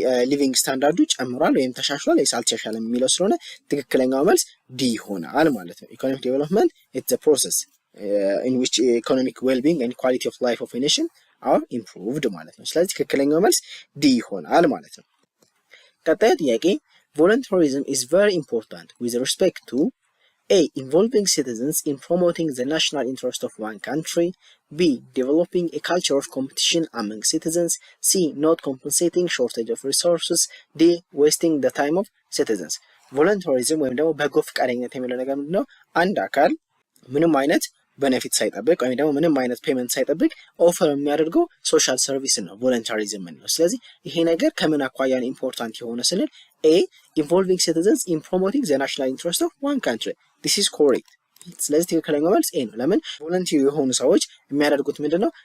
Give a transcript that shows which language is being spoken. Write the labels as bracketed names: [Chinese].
[Amharic] ሊቪንግ ስታንዳርዱ ጨምሯል ወይም ተሻሽሏል ወይስ አልተሻሻለም የሚለው ስለሆነ ትክክለኛው መልስ ዲ ይሆናል ማለት ነው። ኢኮኖሚክ ዴቨሎፕመንት ኢትስ [English] a process in which economic well-being and quality of life of a nation are improved [Amharic] ማለት ነው። ስለዚህ ትክክለኛው መልስ ዲ ይሆናል ማለት ነው። ቀጣዩ ጥያቄ [English] voluntarism is very important with respect to A. Involving citizens in promoting the national interest of one country. B. Developing a culture of competition among citizens. C. Not compensating shortage of resources. D. Wasting the time of citizens። [Amharic] ቮለንታሪዝም ወይም ደግሞ በጎ ፈቃደኝነት የሚለው ነገር ምንድነው? አንድ አካል ምንም አይነት ቤኔፊት ሳይጠብቅ ወይም ደግሞ ምንም አይነት ፔመንት ሳይጠብቅ ኦፈር የሚያደርገው ሶሻል ሰርቪስ ነው ቮለንታሪዝም ነው። ስለዚህ ይሄ ነገር ከምን አኳያ ነው ኢምፖርታንት የሆነ ስንል [English] ኤ ኢንቮልቪንግ ሲቲዘንስ ኢን ፕሮሞቲንግ ዘ ናሽናል ኢንትረስት ኦፍ ዋን ካንትሪ ዲስ ኢዝ ኮሬክት። [Amharic] ስለዚህ ትክክለኛው መልስ ኤ ነው። ለምን ቮለንቲር የሆኑ ሰዎች የሚያደርጉት ምንድነው?